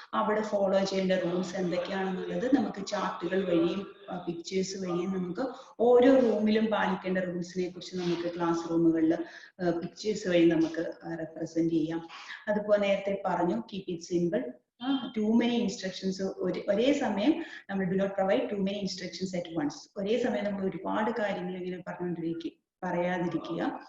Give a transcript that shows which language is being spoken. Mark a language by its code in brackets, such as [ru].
[ml] അവിടെ ഫോളോ ചെയ്യേണ്ട റൂൾസ് എന്തൊക്കെയാണെന്നുള്ളത് നമുക്ക് ചാർട്ടുകൾ വഴിയും പിക്ചേഴ്സ് വഴിയും നമുക്ക് ഓരോ റൂമിലും പാലിക്കേണ്ട റൂൾസിനെ കുറിച്ച് നമുക്ക് ക്ലാസ് റൂമുകളിൽ പിക്ചേഴ്സ് വഴി നമുക്ക് റെപ്രസെന്റ് ചെയ്യാം. അതുപോലെ നേരത്തെ പറഞ്ഞു [en] Keep it simple. too many instructions. [ml] ഒരേ സമയം നമ്മൾ [en] do not provide too many instructions at once. [ml] ഒരേ സമയം നമ്മൾ ഒരുപാട് കാര്യങ്ങൾ ഇങ്ങനെ പറയാതിരിക്കുക.